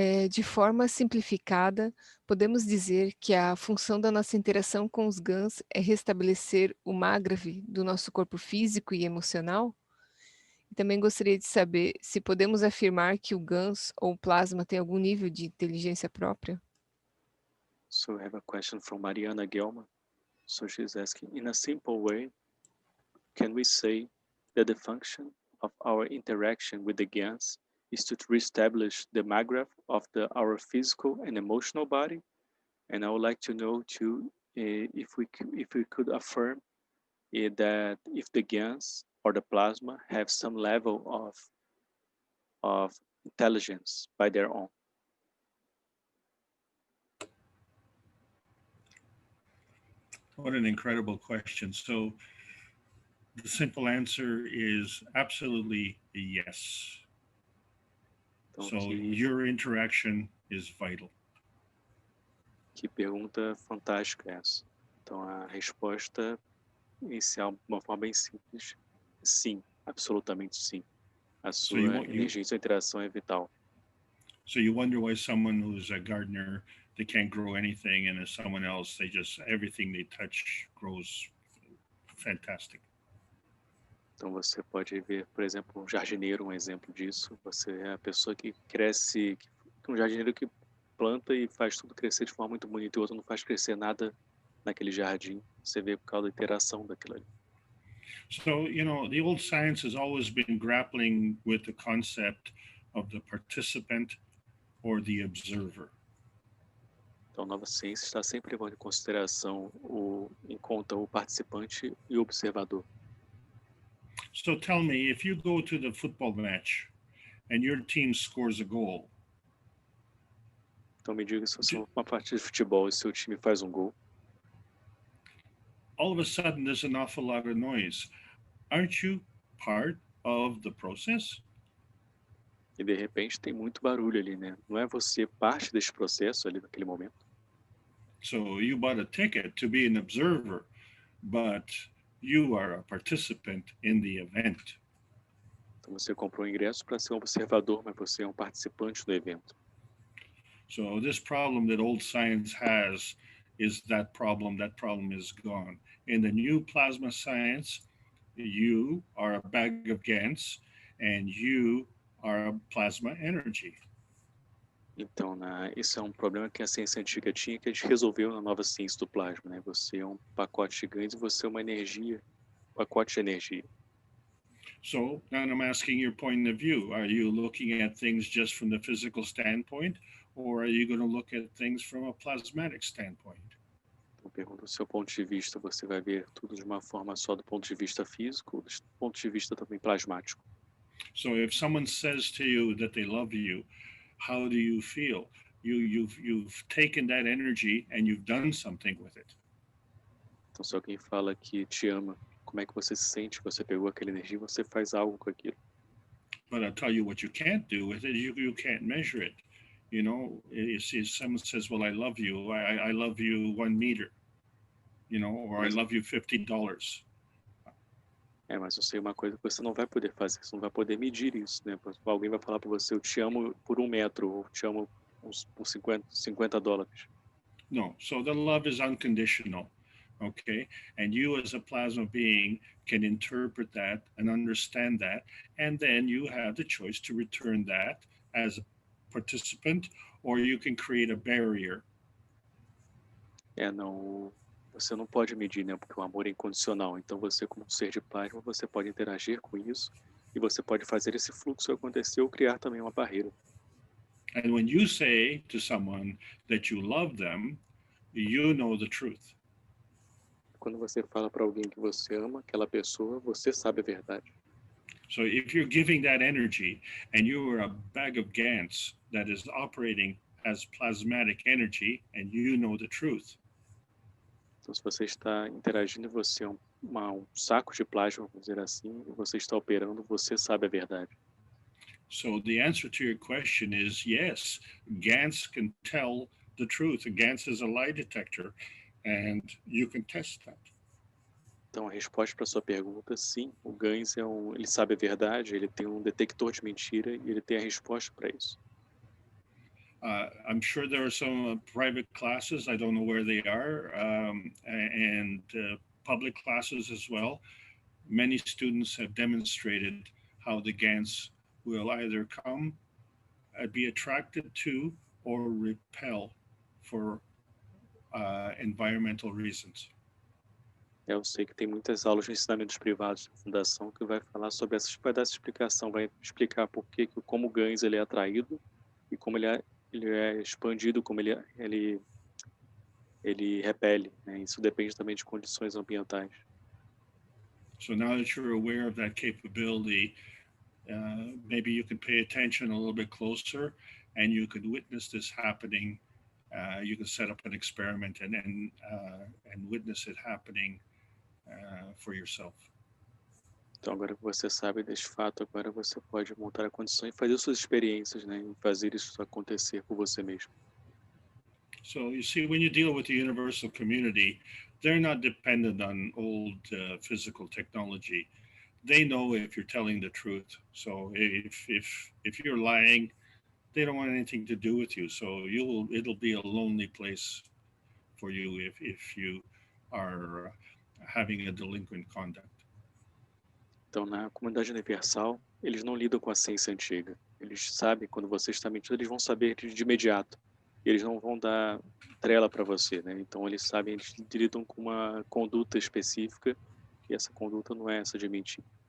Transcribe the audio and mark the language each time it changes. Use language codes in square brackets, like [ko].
[pt] De forma simplificada, podemos dizer que a função da nossa interação com os GANs é restabelecer o Magrav do nosso corpo físico e emocional? E também gostaria de saber se podemos afirmar que o GANs ou o plasma tem algum nível de inteligência própria? [en] So I have a question from Mariana Gelman. So she's asking, in a simple way, can we say that the function of our interaction with the GANs is to reestablish the Magrav of our physical and emotional body? And I would like to know too, if we could affirm that if the GANs or the plasma have some level of intelligence by their own. What an incredible question. So the simple answer is absolutely yes. [pt] Então, [en] So your interaction is vital. [pt] Que pergunta fantástica essa. Então a resposta inicial, de uma forma bem simples, sim, absolutamente sim. A sua energia e sua interação é vital. [en] So you wonder why someone who's a gardener, they can't grow anything, and as someone else, everything they touch grows fantastic. [pt] Então você pode ver, por exemplo, um jardineiro, um exemplo disso. Você é a pessoa que cresce, um jardineiro que planta e faz tudo crescer de forma muito bonita, e o outro não faz crescer nada naquele jardim. Você vê por causa da interação daquilo ali. [en] So, the old science has always been grappling with the concept of the participant or the observer. [pt] Então a nova ciência está sempre levando em consideração em conta o participante e o observador. [en] So tell me, if you go to the football match and your team scores a goal. [pt] Então me diga se você é uma partida de futebol e seu time faz um gol. [en] all of a sudden there's an awful lot of noise. Aren't you part of the process? [pt] E de repente tem muito barulho ali, né? Não é você parte desse processo ali naquele momento? [en] So you bought a ticket to be an observer, but you are a participant in the event. [pt] Então você comprou um ingresso para ser um observador, mas você é um participante do evento. [en] So this problem that old science has is that problem is gone. In the new plasma science, you are a bag of GANs and you are a plasma energy. [pt] Então, esse é um problema que a ciência antiga tinha, que a gente resolveu na nova ciência do plasma, né? Você é um pacote de GANs e você é uma energia, pacote de energia. [en] So now I'm asking your point of view. Are you looking at things just from the physical standpoint, or are you going to look at things from a plasmatic standpoint? [pt] Então, pergunto do seu ponto de vista, você vai ver tudo de uma forma só do ponto de vista físico, ou do ponto de vista também plasmático? [en] So if someone says to you that they love you, how do you feel? You've taken that energy and you've done something with it. [pt] Então, se alguém fala que te ama, como é que você se sente? Você pegou aquela energia e você faz algo com aquilo. [en] But I'll tell you what you can't do with it. You can't measure it. You know, if someone says, well, I love you. I love you 1 meter, you know, or I love you $50. [pt] Mas eu sei uma coisa que você não vai poder fazer, você não vai poder medir isso, né? Alguém vai falar para você, eu te amo por 1 metro, ou te amo por $50. [en] No, so the love is unconditional, okay? And you as a plasma being can interpret that and understand that, and then you have the choice to return that as a participant, or you can create a barrier. [pt] Não, você não pode medir, né? Porque o amor é incondicional. Então você, como ser de plasma, você pode interagir com isso e você pode fazer esse fluxo acontecer ou criar também uma barreira. [en] And when you say to someone that you love them, you know the truth. [pt] Quando você fala para alguém que você ama aquela pessoa, você sabe a verdade. [en] So if you're giving that energy and you are a bag of GANs that is operating as plasmatic energy and you know the truth. [pt] Então, se você está interagindo, você é um saco de plasma, vamos dizer assim, e você está operando, você sabe a verdade. [en] So the answer to your question is yes, GANs can tell the truth. GANs is a lie detector and you can test that. [pt] Então, a resposta para a sua pergunta, sim, o GANs ele sabe a verdade, ele tem um detector de mentira e ele tem a resposta para isso. [en] I'm sure there are some private classes, I don't know where they are, and public classes as well. Many students have demonstrated how the GANs will either come, be attracted to, or repel for environmental reasons. [pt] Eu sei que tem muitas aulas de ensinamentos privados da fundação que vai falar sobre vai dar essa explicação, vai explicar por que, como o GANs ele é atraído e como ele é expandido, como ele repele, né? Isso depende também de condições ambientais. [en] So now that you're aware of that capability, maybe you can pay attention a little bit closer and you could witness this happening. You can set up an experiment and witness it happening for yourself. [pt] Então, agora que você sabe desse fato, agora você pode montar a condição e fazer suas experiências, né? E fazer isso acontecer por você mesmo. [en] So you see, when you deal with the universal community, they're not dependent on old physical technology. They know if you're telling the truth. So if you're lying, they don't want anything to do with you. So it'll be a lonely place for you if you are having a delinquent conduct. [pt] Então, na comunidade universal, eles não lidam com a ciência antiga. Eles sabem, quando você está mentindo, eles vão saber de imediato. Eles não vão dar trela para você, né? Então, eles sabem, eles lidam com uma conduta específica, e essa conduta não é essa de mentir.